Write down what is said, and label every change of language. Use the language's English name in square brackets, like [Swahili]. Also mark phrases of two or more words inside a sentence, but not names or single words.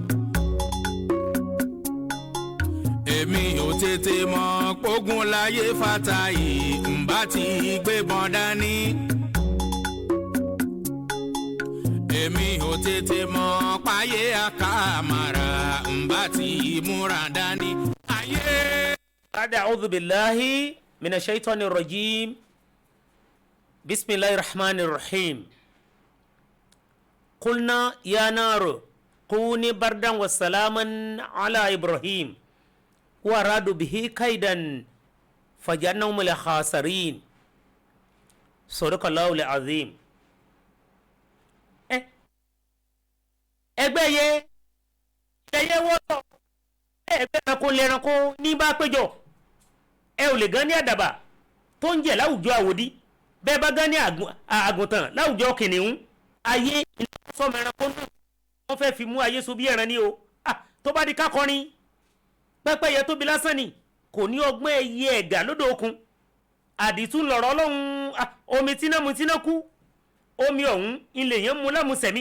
[Yoruba] èmi ò tètè mọ̀ pógun láyé Fàtáì ǹbá ti gbébọn dání. èmi ò tètè mọ̀ páyé Àkàmọ́ra ǹbá ti múra dání. ayé. [Arabic] أعوذ بالله من الشيطان الرجيم. بسم الله الرحمن الرحيم. قلنا يا نار كوني بردا وسلاما على إبراهيم وأرادوا به كيدا فجعلناهم الخاسرين صدق الله العظيم. [Yoruba] ẹgbẹ́ yẹ wọ́tọ̀ ẹgbẹ́ ẹranko lẹ́ranko ní bá péjọ ẹ ò lè gan ní àdàbà tó ń jẹ láwùjọ àwòdì bẹ́ẹ̀ bá gan ní àgùntàn láwùjọ kìnìún ayé sọmọ ẹranko náà wọ́n fẹ́ fi mú ayé so bí ẹran ní o tó bá di kákọrin pẹ́pẹ́yẹ tóbi lásán ni kò ní ọgbọ́n ẹyẹ ẹ̀gà lódò òkun àdìtún lọ̀rọ̀ Ọlọ́run omi tíná mu tíná kú omi ọ̀hún ilé yẹn mú lámùsẹ̀mí